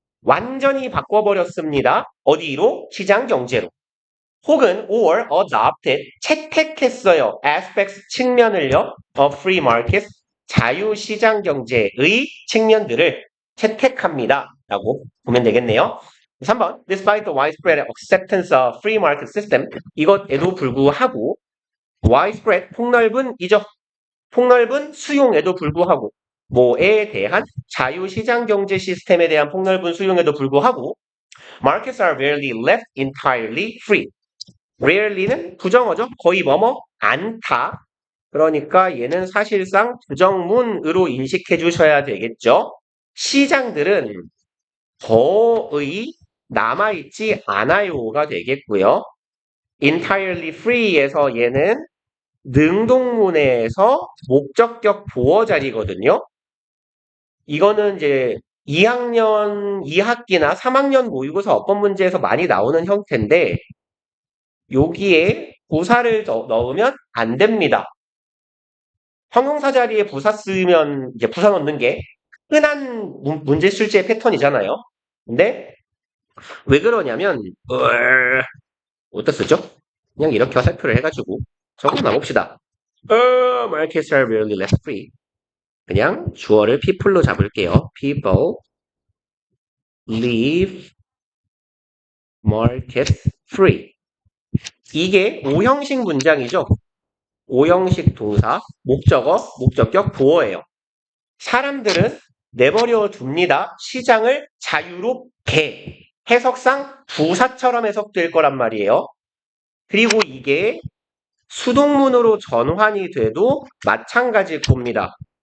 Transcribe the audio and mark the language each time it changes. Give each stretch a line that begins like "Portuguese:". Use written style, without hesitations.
Korean: 완전히 바꿔버렸습니다. 어디로? 시장 경제로. 혹은
English: or adopted
Korean: 채택했어요. aspects 측면을요.
English: of free market
Korean: 자유시장 경제의 측면들을 채택합니다. 라고 보면 되겠네요.
English: 3번 despite the widespread acceptance of free market system
Korean: 이것에도 불구하고
English: widespread
Korean: 폭넓은이죠. 폭넓은 수용에도 불구하고 뭐에 대한 자유시장 경제 시스템에 대한 폭넓은 수용에도 불구하고
English: markets are rarely left entirely free.
Korean: rarely는 부정어죠. 거의 뭐뭐 않다. 그러니까 얘는 사실상 부정문으로 인식해 주셔야 되겠죠. 시장들은 거의 남아있지 않아요가 되겠고요.
English: entirely free
Korean: 에서 얘는 능동문에서 목적격 보어 자리거든요. 이거는 이제 2학년 2학기나 3학년 모의고사 어법 문제에서 많이 나오는 형태인데 여기에 부사를 넣으면 안 됩니다. 형용사 자리에 부사 쓰면 이제 부사 넣는 게 흔한 문제 출제 패턴이잖아요. 근데 왜 그러냐면 어디다 쓰죠? 그냥 이렇게 화살표를 해가지고 적어놔 봅시다.
English: Markets are really less free.
Korean: 그냥 주어를 people로 잡을게요.
English: People leave markets free.
Korean: 이게 오형식 문장이죠. 오형식 동사, 목적어, 목적격, 보어예요. 사람들은 내버려 둡니다. 시장을 자유롭게. 해석상 부사처럼 해석될 거란 말이에요. 그리고 이게 수동문으로 전환이 돼도 마찬가지일 겁니다.